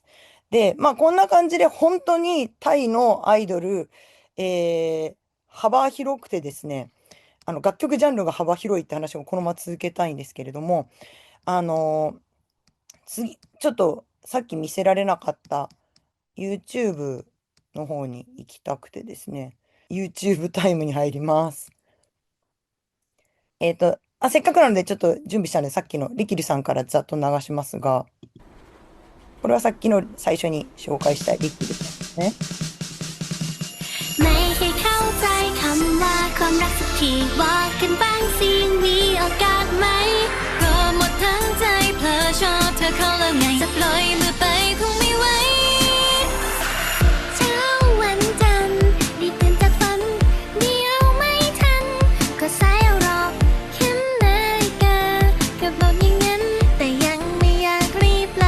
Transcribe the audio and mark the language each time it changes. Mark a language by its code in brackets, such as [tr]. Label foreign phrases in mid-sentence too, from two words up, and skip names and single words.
[ja] で、まあ、こんな感じで本当にタイのアイドル、幅広くてですね、楽曲ジャンルが幅広いって話をこのまま続けたいんですけれども、あの次、ちょっとさっき見せられなかった YouTube の方に行きたくてですね、YouTube タイムに入ります。せっかくなのでちょっと準備したので、さっきのリキリさんからざっと流しますが、これはさっきの最初に紹介したリキリさんですね。 [th] ไม่ให้เข้าใจคำว่าความรักสักทีบอกกันบ้างสิยังมีโอกาสไหมก็หมดทั้งใจเพลอชอบเธอเขาแล้วไงจะปล่อยมือไปคงไม่ไหวเช้าวันจันทร์รีบตื่นจากฝันเดี๋ยวไม่ทันก็สายเอาหรอกเข็มนาฬิกาก็บอกอย่างนั้นแต่ยังไม่อยากรีบเลย